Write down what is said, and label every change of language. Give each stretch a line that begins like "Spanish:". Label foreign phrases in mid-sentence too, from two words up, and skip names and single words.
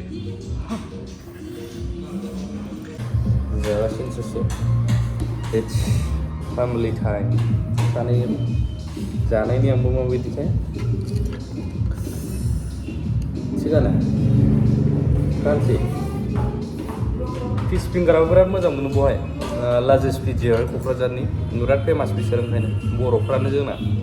Bodo: जागासिनो ससे
English: it's family time
Bodo: सानैजों जानायनि आंबो माबायदिथाय थिगानो गानसै
English: fish finger
Bodo: बिराद मोजां मोनो बहाय लाजिस पिजिया क'क्राझारनि बिराद फेमास बिसोर ओंखायनो बर'फ्रानो जोंना